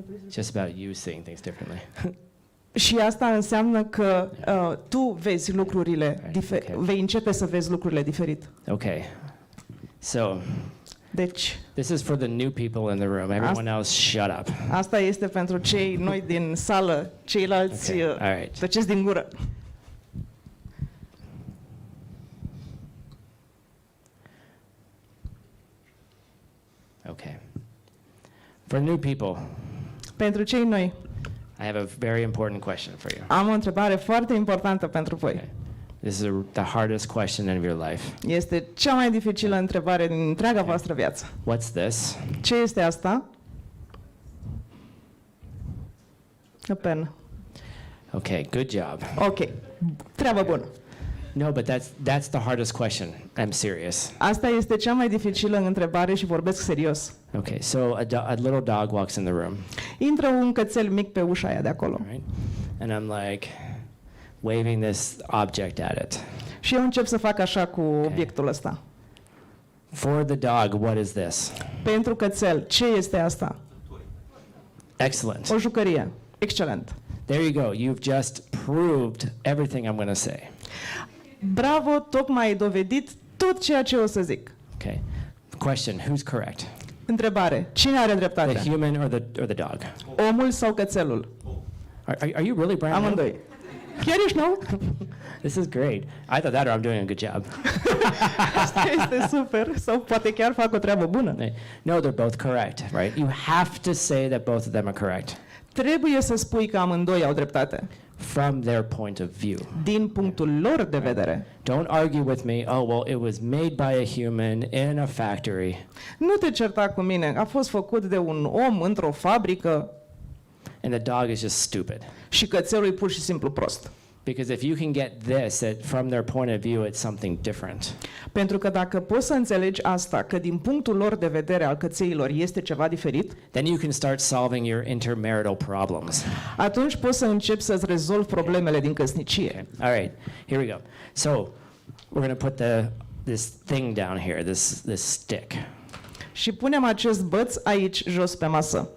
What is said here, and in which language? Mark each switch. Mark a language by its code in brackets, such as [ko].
[en] Just about you seeing things differently. [ro] Și asta înseamnă că tu vezi lucrurile vei începe să vezi lucrurile diferit. [en] Okay. So, [ro] Deci, [en] this is for the new people in the room. Everyone else, shut up. [ro] asta este pentru cei noi din sală, ceilalți [en] Okay. All right. [ro] tăceți din gură. [en] Okay. For new people, [ro] Pentru cei noi, [en] I have a very important question for you. [ro] am o întrebare foarte importantă pentru voi. [en] Okay. This is the hardest question of your life. [ro] Este cea mai dificilă întrebare din întreaga voastră viață. [en] What's this? [ro] Ce este asta? [en] A pen. Okay, good job. [ro] Ok, treabă bună. [en] No, but that's the hardest question. I'm serious. [ro] Asta este cea mai dificilă întrebare și vorbesc serios. [en] Okay, so a little dog walks in the room, [ro] Intră un cățel mic pe ușa aia de acolo [en] right? And I'm like waving this object at it. [ro] și eu încep să fac așa cu obiectul ăsta. [en] For the dog, what is this? [ro] Pentru cățel, ce este asta? [en] Excellent. [ro] O jucărie. Excelent. [en] There you go. You've just proved everything I'm going to say. [ro] Bravo, tocmai ai dovedit tot ceea ce o să zic. [en] Okay. Question, who's correct? [ro] Întrebare. Cine are dreptate? [en] The human or the dog? [ro] Omul sau cățelul? [en] Are you really brand new? [ro] Amândoi. Chiar ești nou? [en] This is great. Either that or I'm doing a good job. [ro] Asta este super. Sau poate chiar fac o treabă bună. [en] No, they're both correct, right? You have to say that both of them are correct [ro] Trebuie să spui că amândoi au dreptate. [en] from their point of view. [ro] Din punctul lor de vedere. [en] Don't argue with me, oh, well, it was made by a human in a factory. [ro] Nu te certa cu mine. A fost făcut de un om într-o fabrică [en] And the dog is just stupid. [ro] și cățelul e pur și simplu prost. [en] Because if you can get this, that from their point of view, it's something different. [ro] Pentru că dacă poți să înțelegi asta, că din punctul lor de vedere al cățeilor este ceva diferit, [en] Then you can start solving your intermarital problems. [ro] atunci poți să începi să-ți rezolvi problemele din căsnicie. [en] Okay. All right, here we go. So we're going to put this thing down here, this stick. [ro] Și punem acest băț aici, jos pe masă.